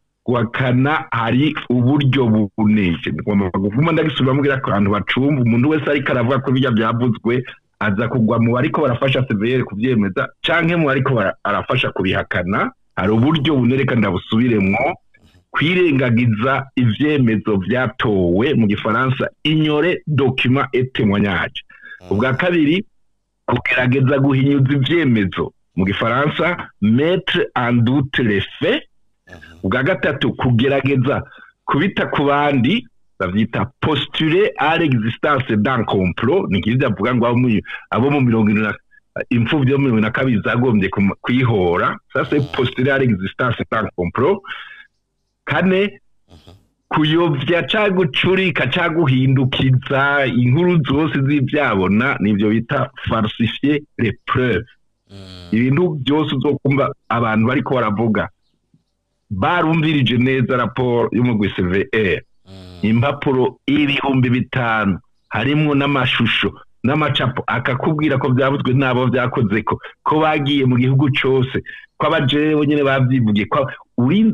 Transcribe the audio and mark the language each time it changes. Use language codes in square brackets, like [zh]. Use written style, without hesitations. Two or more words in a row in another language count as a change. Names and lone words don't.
[rn] guhakana hari uburyo buneje ngomba kuvuma ndagisubiramo kugira ko abantu bacumva umuntu wese ariko aravuga ko bijya byavuzwe aza kugwa mu bariko barafasha CVR kuvyemeza canke mu bariko arafasha kubihakana hari uburyo bunereka ndabusubiremwo kwirengagiza ivyemezo vyatowe mu gifaransa [fr] ignorer document et témoignage [rn] ubwa kabiri kugerageza guhinyuza ivyemezo mu gifaransa [fr] mettre en doute les faits [rn] ubwa gatatu kugerageza kubita ku bandi bavyita [fr] postuler à l'existence d'un complot [rn] ni kiza avuga ngo abo mu 70 imfuvyi yo mu 2022 zagombye kwihora [fr] ça c'est postuler à l'existence d'un complot [rn] kane kuyovya cagucurika caguhindukiza inkuru zose z'ivyabona nivyo bita [fr] falsifier les preuves [rn] ibintu byose uzokumva abantu bariko baravuga barumvirije neza raporo yo mu CVR impapuro 5,000 harimwo n'amashusho n'amacapo akakubwira ko byavuzwe nabo byakoze ko bagiye mu gihugu cyose ko abajewe nyene bavyivugiye ko urinze